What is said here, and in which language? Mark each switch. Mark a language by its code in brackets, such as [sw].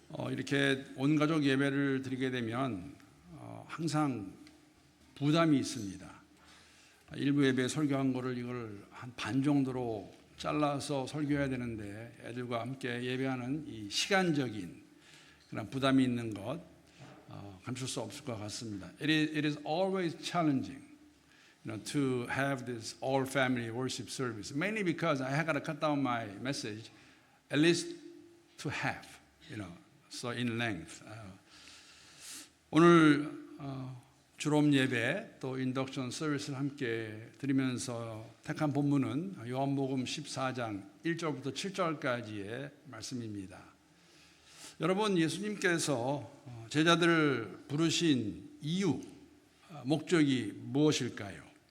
[ko] 이렇게 온 가족 예배를 드리게 되면 항상 부담이 있습니다. 일부 예배 설교한 거를 이걸 한 반 정도로 잘라서 설교해야 되는데 애들과 함께 예배하는 이 시간적인 그런 부담이 있는 것 감출 수 없을 것 같습니다. [en] It is always challenging, to have this all family worship service. Mainly because I got to cut down my message at least to half, so in length. [ko] 오늘 주롬 예배 또 인덕션 서비스를 함께 드리면서 택한 본문은 요한복음 14장 1절부터 7절까지의 말씀입니다. 여러분, 예수님께서 제자들을 부르신 이유, 목적이 무엇일까요?